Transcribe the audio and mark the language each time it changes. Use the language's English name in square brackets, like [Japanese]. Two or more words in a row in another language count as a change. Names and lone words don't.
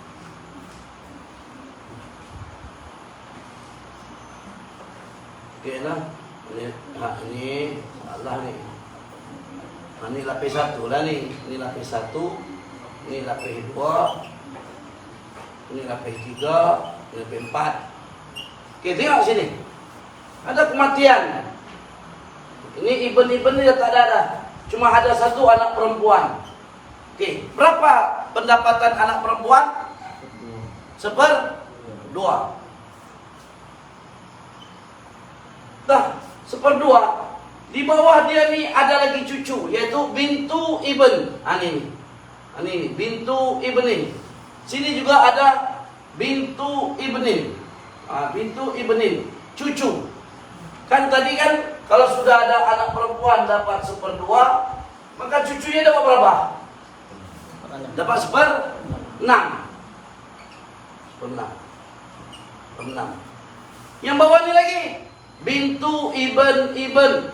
[Malay] Oke lah, ini salah nih. Ini lapis 1 lah nih. Ini lapis 1, ini lapis 2, ini lapis 3, ini lapis 4. Oke, tengok sini. Ada kematian. Ini ibn ni tak ada. Cuma ada 1 anak perempuan. Oke, berapa pendapatan anak perempuan? 1/2. Dah, 1/2. Di bawah dia ni ada lagi cucu, yaitu [Arabic] بنت ابن. [Malay] Ini [Arabic] بنت ابن. [Malay] Sini juga ada [Arabic] بنت ابن. بنت ابن, [Malay] cucu. Kan tadi kan kalau sudah ada anak perempuan dapat 1/2, maka cucunya dapat berapa? Dapat 1/6. Yang bawah ni lagi [Arabic] بنت ابن.